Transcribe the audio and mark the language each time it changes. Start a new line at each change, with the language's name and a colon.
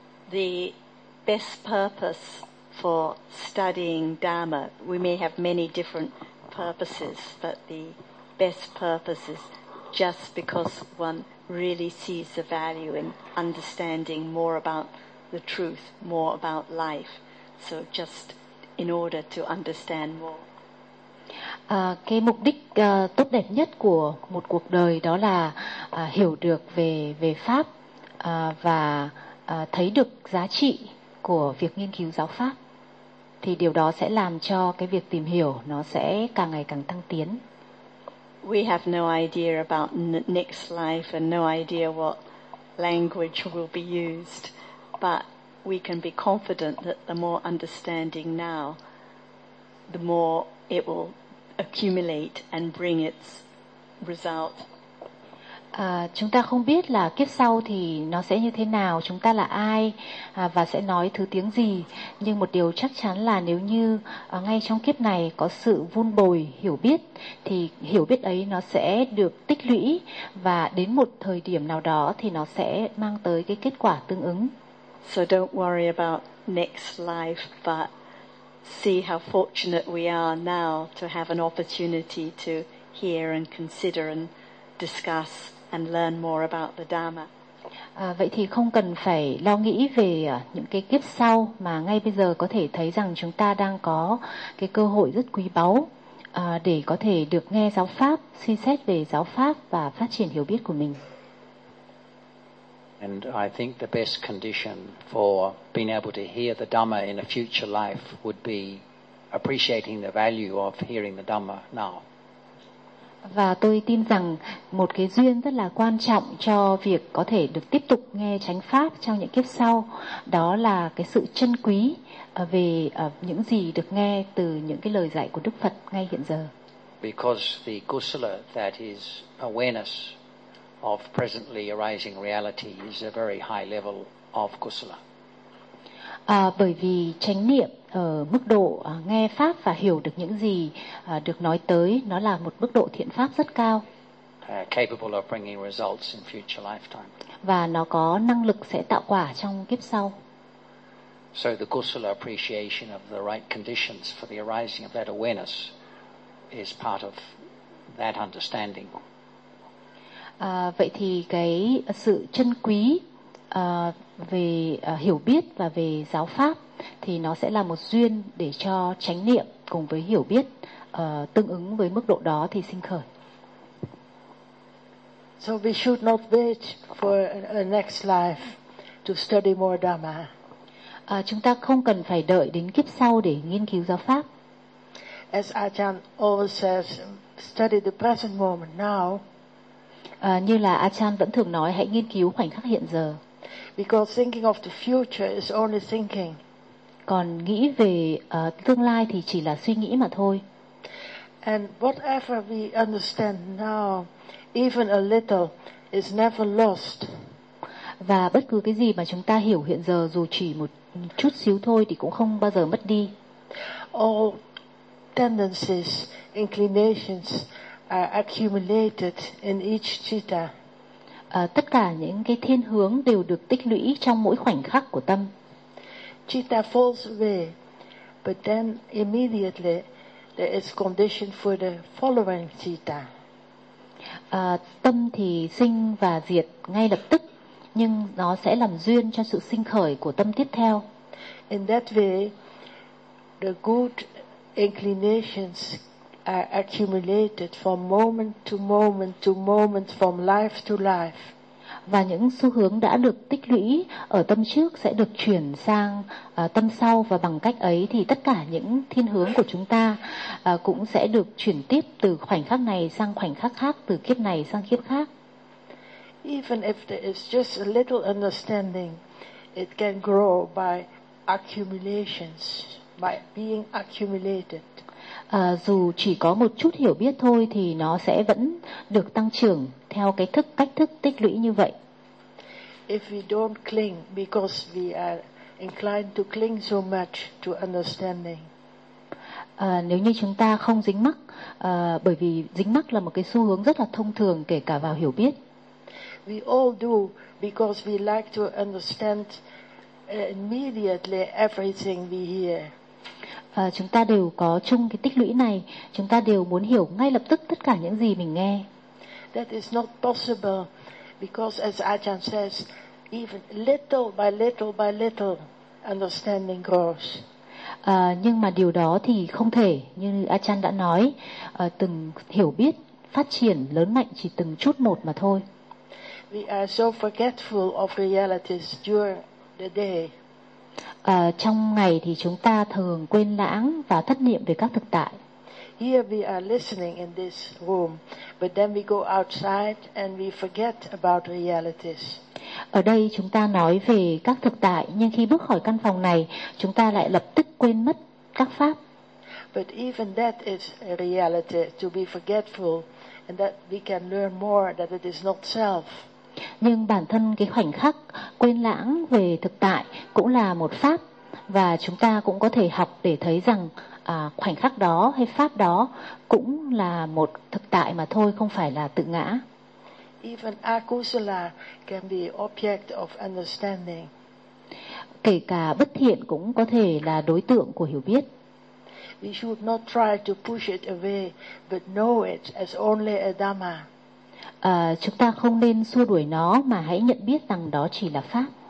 English: The best purpose for studying Dhamma, we may have many different purposes, but the best purpose is just because one really sees the value in understanding more about the truth, more about life. So just in order to understand more.
Vietnamese: Cái mục đích tốt đẹp nhất của một cuộc đời đó là hiểu được về pháp và thấy được giá trị của việc nghiên cứu giáo pháp. Thì điều đó sẽ làm cho cái việc tìm hiểu nó sẽ càng ngày càng tăng tiến.
English: We have no idea about next life and no idea what language will be used, but we can be confident that the more understanding now, the more it will accumulate and bring its result.
Vietnamese: chúng ta không biết là kiếp sau thì nó sẽ như thế nào, chúng ta là ai và sẽ nói thứ tiếng gì. Nhưng một điều chắc chắn là nếu như ngay trong kiếp này có sự vun bồi hiểu biết, thì hiểu biết ấy nó sẽ được tích lũy và đến một thời điểm nào đó thì nó sẽ mang tới cái kết quả tương ứng.
English: So don't worry about next life, but see how fortunate we are now to have an opportunity to hear and consider and discuss and learn more about the Dharma.
Vietnamese: Vậy thì không cần phải lo nghĩ về những cái kiếp sau, mà ngay bây giờ có thể thấy rằng chúng ta đang có cái cơ hội rất quý báu để có thể được nghe giáo pháp, suy xét về giáo pháp và phát triển hiểu biết của mình.
English: And I think the best condition for being able to hear the Dhamma in a future life would be appreciating the value of hearing the Dhamma now.
Vietnamese: Và tôi tin rằng một cái duyên rất là quan trọng cho việc có thể được tiếp tục nghe chánh pháp trong những kiếp sau, đó là cái sự trân quý về những gì được nghe từ những cái lời dạy của Đức Phật ngay hiện giờ.
English: Because the kusala, that is awareness of presently arising reality, is a very high level of kusala.
Vietnamese: Bởi vì chánh niệm ở mức độ nghe pháp và hiểu được những gì được nói tới, nó là một mức độ thiện pháp rất cao.
English: Capable of bringing results in future lifetime.
Vietnamese: Và nó có năng lực sẽ tạo quả trong kiếp sau.
English: So the kusala appreciation of the right conditions for the arising of that awareness is part of that understanding.
Vietnamese: Vậy thì cái sự trân quý về hiểu biết và về giáo pháp thì nó sẽ là một duyên để cho chánh niệm cùng với hiểu biết tương ứng với mức độ đó thì sinh khởi.
English: So we should not wait for a next life to study more Dhamma.
Vietnamese: Chúng ta không cần phải đợi đến kiếp sau để nghiên cứu giáo pháp.
English: As Ajahn always says, study the present moment now.
Vietnamese: Như là Ajahn vẫn thường nói, hãy nghiên cứu khoảnh khắc hiện giờ.
English: Because thinking of the future is only thinking.
Vietnamese: Còn nghĩ về tương lai thì chỉ là suy nghĩ mà thôi.
English: And whatever we understand now, even a little, is never lost.
Vietnamese: Và bất cứ cái gì mà chúng ta hiểu hiện giờ, dù chỉ một chút xíu thôi, thì cũng không bao giờ mất đi.
English: All tendencies, inclinations are accumulated in each citta.
Vietnamese: Tất cả những cái thiên hướng đều được tích lũy trong mỗi khoảnh khắc của tâm.
English: Citta falls away, but then immediately there is condition for the following citta.
Vietnamese: Tâm thì sinh và diệt ngay lập tức, nhưng nó sẽ làm duyên cho sự sinh khởi của tâm tiếp theo.
English: In that way, the good inclinations are accumulated from moment to moment to moment, from life to life.
Vietnamese: Và những xu hướng đã được tích lũy ở tâm trước sẽ được chuyển sang tâm sau, và bằng cách ấy thì tất cả những thiên hướng của chúng ta cũng sẽ được chuyển tiếp từ khoảnh khắc này sang khoảnh khắc khác, từ kiếp này sang kiếp khác.
English: Even if there is just a little understanding, it can grow by accumulations, by being accumulated.
Vietnamese: Dù chỉ có một chút hiểu biết thôi thì nó sẽ vẫn được tăng trưởng theo cái cách thức tích lũy như vậy.
English: If we don't cling because we are inclined to cling so much to understanding.
Vietnamese: Nếu như chúng ta không dính mắc, bởi vì dính mắc là một cái xu hướng rất là thông thường kể cả vào hiểu biết.
English: We all do because we like to understand immediately everything we hear.
Vietnamese: Chúng ta đều có chung cái tích lũy này, chúng ta đều muốn hiểu ngay lập tức tất cả những gì mình nghe.
English: That is not possible because as Ajahn says, even little by little by little understanding grows.
Vietnamese: Nhưng mà điều đó thì không thể, như Ajahn đã nói, từng hiểu biết phát triển lớn mạnh chỉ từng chút một mà thôi.
English: We are so forgetful of realities during the day.
Vietnamese: Trong ngày thì chúng ta thường quên lãng và thất niệm về các thực tại.
English: Here we are listening in this room, but then we go outside and we forget about realities.
Vietnamese: Ở đây chúng ta nói về các thực tại, nhưng khi bước khỏi căn phòng này, chúng ta lại lập tức quên mất các pháp.
English: But even that is a reality, to be forgetful and that we can learn more that it is not self.
Vietnamese: Nhưng bản thân cái khoảnh khắc quên lãng về thực tại cũng là một pháp, và chúng ta cũng có thể học để thấy rằng khoảnh khắc đó hay pháp đó cũng là một thực tại mà thôi, không phải là tự ngã.
English: Even akusala can be object of understanding.
Vietnamese: Kể cả bất thiện cũng có thể là đối tượng của hiểu biết.
English: We should not try to push it away, but know it as only a dhamma.
Vietnamese: Chúng ta không nên xua đuổi nó, mà hãy nhận biết rằng đó chỉ là pháp.